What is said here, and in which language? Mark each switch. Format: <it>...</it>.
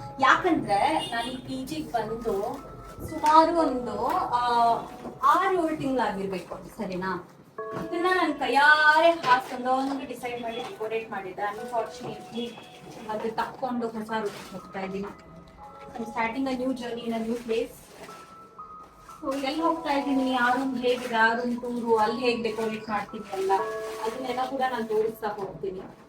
<kn>ಯಾಕಂದರೆ ನಾನು ಈ ಪಿ ಜಿಗೆ ಬಂದು ಸುಮಾರು ಒಂದು 6-7 ತಿಂಗಳಾಗಿರ್ಬೇಕು, ಸರಿನಾ? ಇದನ್ನ ನನ್ನ ಕೈಯಾರೆ ಹಾಕೊಂಡು ಡಿಸೈಡ್ ಮಾಡಿ ಡೆಕೋರೇಟ್ ಮಾಡಿದ್ದೆ. ಅನ್ಫಾರ್ಚುನೇಟ್ಲಿ ಅದು ತಕ್ಕೊಂಡು ಹೊಸ ರೂಟ್ ಹೋಗ್ತಾ ಇದ್ದೀನಿ.</kn> <en>I'm starting a new journey in a new place.</en> <kn>So ಎಲ್ಲಿ ಹೋಗ್ತಾ ಇದ್ದೀನಿ, ಆ ರೂಮ್ ಹೇಗಿದೆ, ಆ ರೂಮ್ ಟೂರು, ಅಲ್ಲಿ ಹೇಗೆ ಡೆಕೋರೇಟ್ ಮಾಡ್ತೀನಿ ಎಲ್ಲ ಅದನ್ನೆಲ್ಲ ಕೂಡ ನಾನು ತೋರಿಸ್ತಾ ಹೋಗ್ತೀನಿ.</kn>